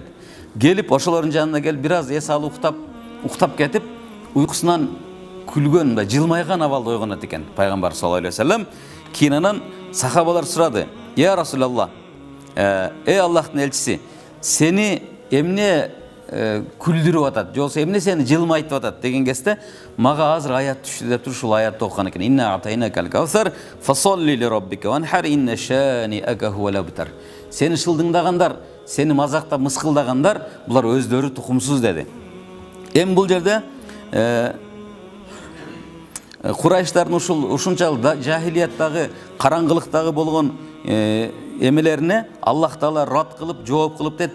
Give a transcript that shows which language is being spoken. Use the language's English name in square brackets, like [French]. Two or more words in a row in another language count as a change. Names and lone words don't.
[Kyrgyz] Келип ошолордун жанына келип бир аз эс алып уктап кетип, уйкусунан күлгөн да жылмайган абалда ойгонот экен пайгамбар [Arabic] صلى الله عليه وسلم. [Kyrgyz] Кийин анан сахабалар сурады: [Arabic] "يا رسول الله, [Kyrgyz] эй Аллахтын элчиси, сени эмне күлдүрүп атат, жолсо эмне сени жылмайтып атат?" деген кезде мага азыр аят түштү деп туруп ушул аятты окуган экен. [Arabic] "إنا أعطيناك الكوثر فصل لربك وانحر إن شانئك هو الأبتر." Сени шылдыңдагандар, сени мазактап мыскылдагандар, булар өздөрү тукумсуз деди. Эми бул жерде Курайштардын ушунчалык жахилияттагы, караңгылыктагы болгон эмелерине Аллах Таала рад кылып, жооп кылып дейт.